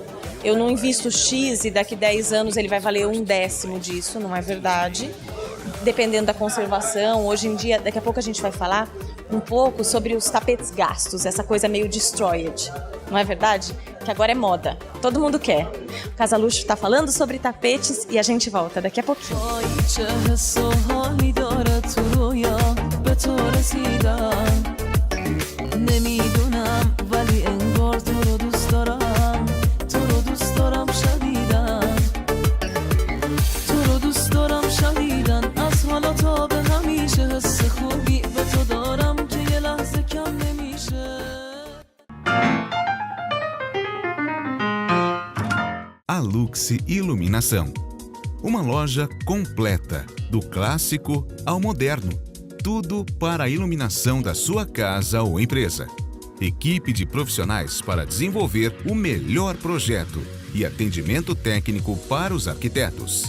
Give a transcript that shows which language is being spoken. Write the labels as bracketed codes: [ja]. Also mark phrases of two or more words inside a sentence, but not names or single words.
[pt] Eu não invisto X e daqui 10 anos ele vai valer 1/10 disso, não é verdade. Dependendo da conservação, hoje em dia, daqui a pouco a gente vai falar um pouco sobre os tapetes gastos, essa coisa meio destroyed, não é verdade? Que agora é moda, todo mundo quer. O Casa Luxo está falando sobre tapetes e a gente volta daqui a pouquinho. [fa] نمیدونم ولی انگار تو رو دوست دارم شدیدن تو رو دوست دارم شدیدن از حالا تا به همیشه حس خوبی به تو دارم که یه لحظه کم نمیشه [pt] A Luxe Iluminação, uma loja completa, do clássico ao moderno. Tudo para a iluminação da sua casa ou empresa. Equipe de profissionais para desenvolver o melhor projeto e atendimento técnico para os arquitetos.